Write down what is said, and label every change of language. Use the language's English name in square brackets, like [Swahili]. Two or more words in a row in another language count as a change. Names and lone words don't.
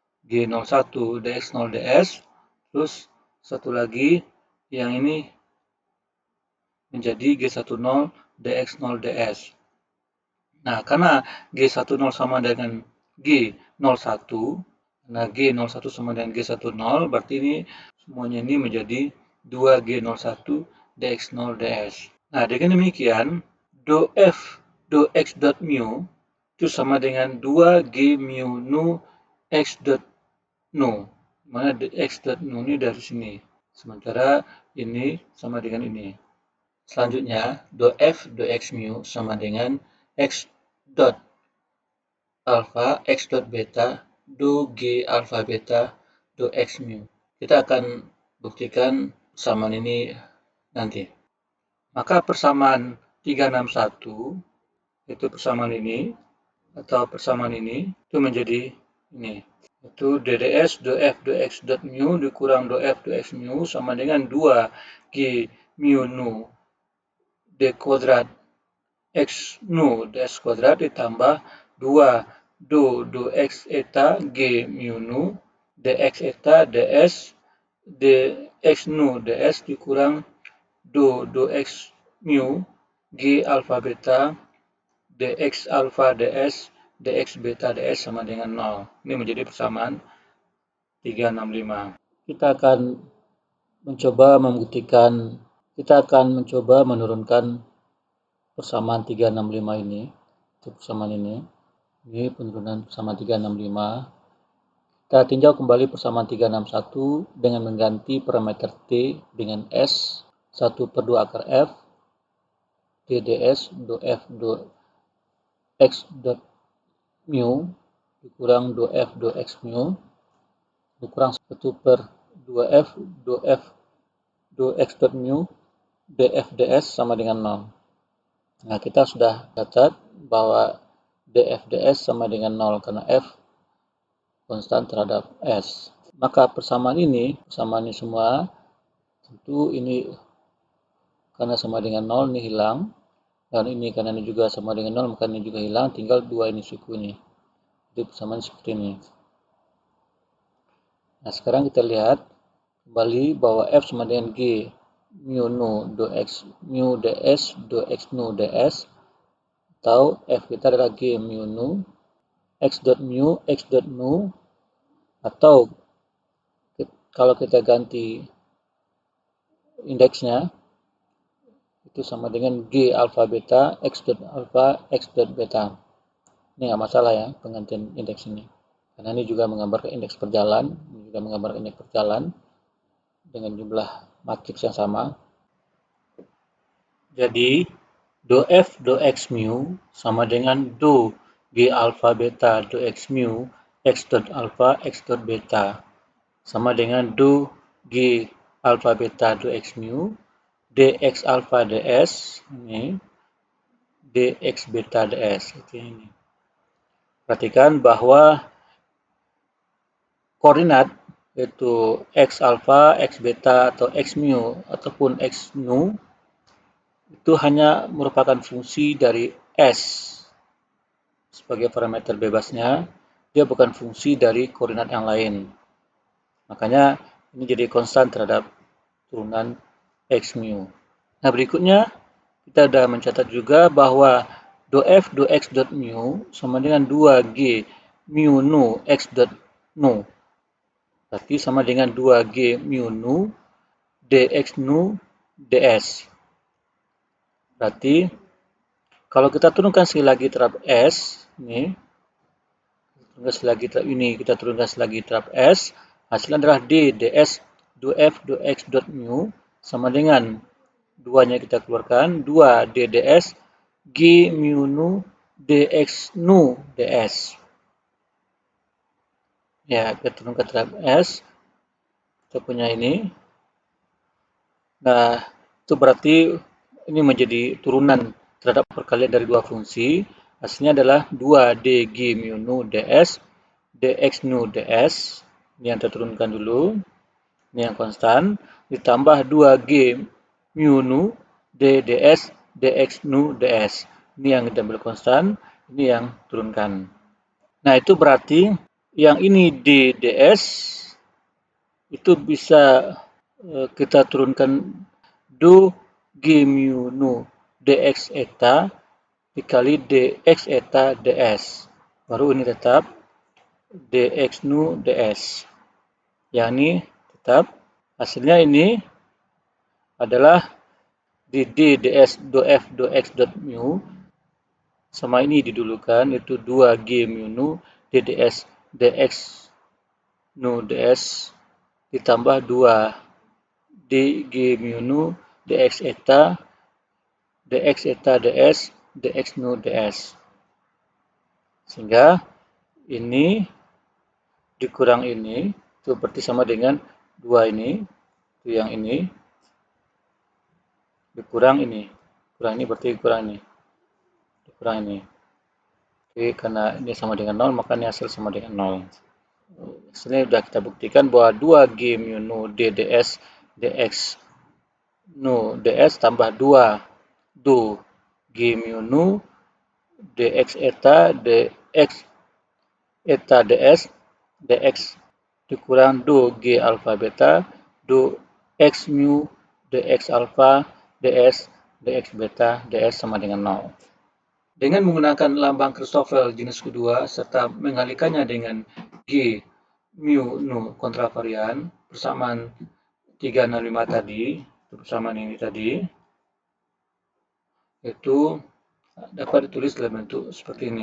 [Indonesian] G01 dx0 ds, terus satu lagi yang ini menjadi G10 dx0 ds. Nah, karena G10 sama dengan G01, nah G01 sama dengan G10, berarti ini semuanya ini menjadi 2G01 dx0 ds. Nah, dengan demikian, do f do x dot mu itu sama dengan 2G mu nu x dot nu. Mana x dot nu ini dari sini. Sementara ini sama dengan ini. Selanjutnya, do f do x mu sama dengan x dot alpha x dot beta do g alpha beta do x mu. Kita akan buktikan persamaan ini nanti. Maka persamaan 361 itu persamaan ini atau persamaan ini itu menjadi ini. Itu dds do f do x dot mu dikurang do f do x mu sama dengan 2 g mu nu d kuadrat x nu ds kuadrat ditambah 2 do x eta g mu nu dx eta ds dx nu ds dikurang do x mu g alpha beta dx alpha ds dx beta ds sama dengan 0. Ini menjadi persamaan 365. Kita akan mencoba menurunkan persamaan 365 ini. Untuk persamaan ini. Ini penurunan persamaan 365. Kita tinjau kembali persamaan 361 dengan mengganti parameter T dengan S 1 per 2 akar F TDS do F do X dot mu dikurang do F do X mu dikurang 1 per 2F do F do X dot mu df ds sama dengan 0. Nah, kita sudah catat bahwa df ds sama dengan 0 karena F konstan terhadap S. Maka persamaan ini semua, tentu ini karena sama dengan 0 ini hilang, dan ini karena ini juga sama dengan 0 maka ini juga hilang, tinggal dua ini suku ini. Jadi persamaan seperti ini. Nah, sekarang kita lihat kembali bahwa F sama dengan G mu nu do x mu ds do x nu ds, atau F kita adalah G mu nu x dot mu x dot nu, atau kalau kita ganti indeksnya itu sama dengan G alpha beta x dot alpha x dot beta. Ini nggak masalah ya penggantian indeks ini, karena ini juga menggambarkan indeks perjalan, ini juga menggambarkan indeks perjalan dengan jumlah matriks yang sama. Jadi do f do x mu sama dengan do g alpha beta do x mu x dot alpha x dot beta sama dengan do g alpha beta do x mu dx alpha ds ini dx beta ds. Ini. Perhatikan bahwa koordinat yaitu x alpha, x beta atau x mu ataupun x nu itu hanya merupakan fungsi dari S sebagai parameter bebasnya, dia bukan fungsi dari koordinat yang lain. Makanya ini jadi konstan terhadap turunan x mu. Nah, berikutnya kita sudah mencatat juga bahwa do f do x dot mu sama dengan 2g mu nu x dot nu. Berarti sama dengan 2g mu nu dx nu ds. Berarti kalau kita turunkan sekali lagi terhadap S, ini, kita turunkan sekali lagi terhadap S, hasilnya adalah D, ds, do F, do X, dot mu, sama dengan duanya kita keluarkan, 2 D, ds, G mu nu, dx nu, ds. Ya, kita turunkan terhadap S, kita punya ini. Nah, itu berarti ini menjadi turunan terhadap perkalian dari dua fungsi. Hasilnya adalah 2dg mu nu ds dx nu ds. Ini yang kita turunkan dulu. Ini yang konstan. Ditambah 2g mu nu ds dx nu ds. Ini yang kita ambil konstan. Ini yang turunkan. Nah, itu berarti yang ini d ds itu bisa kita turunkan do G mu nu dx eta dikali dx eta ds. Baru ini tetap dx nu ds. Yang ini tetap. Hasilnya ini adalah di d ds do f do x dot mu sama ini didulukan, itu 2 g mu nu dds dx nu ds ditambah 2 dg mu nu dx eta ds dx nu ds. Sehingga ini dikurang ini itu berarti sama dengan 2 ini, itu yang ini dikurang ini. Kurang ini berarti kurang ini. Dikurang ini. Oke, karena ini sama dengan 0 maka ini hasil sama dengan 0. Hasilnya sudah kita buktikan bahwa 2 G mu nu dds dx nu ds tambah 2 do G mu nu dx eta dx eta ds dx dikurang do G alpha beta do x mu dx alpha ds dx beta ds sama dengan 0. Dengan menggunakan lambang Christoffel jenis kedua serta mengalikannya dengan G mu nu kontravarian persamaan 365 tadi, persamaan ini tadi, itu dapat ditulis dalam bentuk seperti ini.